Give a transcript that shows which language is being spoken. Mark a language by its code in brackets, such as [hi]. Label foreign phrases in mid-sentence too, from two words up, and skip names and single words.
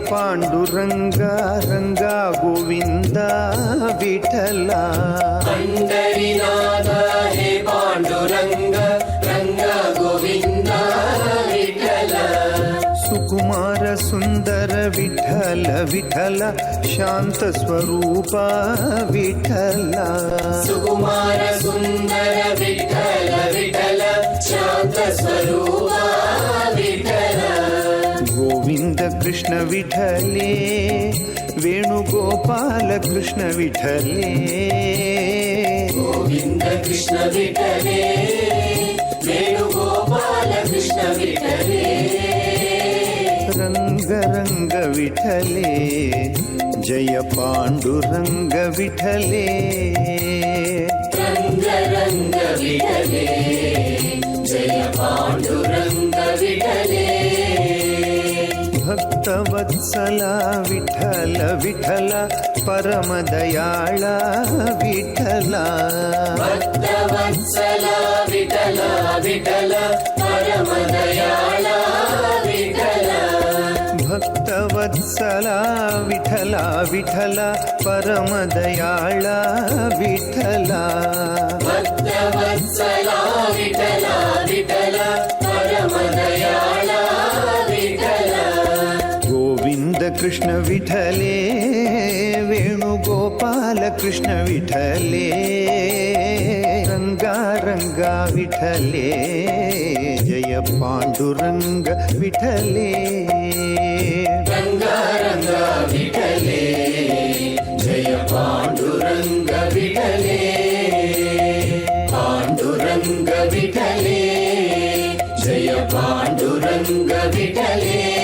[kn] ಪಾಂಡುರಂಗ ರಂಗ ಗೋವಿಂದ ವಿಠಲ [mr] पंढरीनाथ हे पांडुरंग रंग गोविंद विठल [kn] ಸುಕುಮಾರ ಸುಂದರ ವಿಠಲ ವಿಠಲ ಶಾಂತ ಸ್ವರೂಪ ವಿಠಲ [mr] सुकुमार सुंदर विठल विठल शांत स्वरूप विठल [kn] ಗೋವಿಂದ ಕೃಷ್ಣ ವಿಠಲೇ ವೇಣುಗೋಪಾಲ ಕೃಷ್ಣ ವಿಠಲೇ [mr] गोविंद कृष्ण विठले वेणुगोपाल कृष्ण विठले [kn] ರಂಗ ರಂಗ ವಿಠಲೇ ಜಯ ಪಾಂಡುರಂಗ ವಿಠಲೇ [mr] रंग रंग विठले जय पांडुरंग विठले [kn] ಭಕ್ತವತ್ಸಲ ವಿಠಲ ವಿಠಲ ಪರಮ ದಯಾಳ ವಿಠಲ [mr] भक्तवत्सल विठल विठल परम दयाळ विठल [kn] ಭಕ್ತವತ್ಸಲ ವಿಠಲ ವಿಠಲ ಪರಮ ದಯಾಳ ವಿಠಲ [mr] भक्तवत्सल विठल विठल परम दयाळ विठल [kn] ಗೋವಿಂದ ಕೃಷ್ಣ ವಿಠಲೇ ವೇಣುಗೋಪಾಲ ಕೃಷ್ಣ ವಿಠಲೇ ರಂಗ ರಂಗ ವಿಠಲೇ ಜಯ ಪಾಂಡುರಂಗ ವಿಠಲೇ [mr] रंग रंग विठले जय पांडुरंग विठले पांडुरंग विठले जय पांडुरंग विठले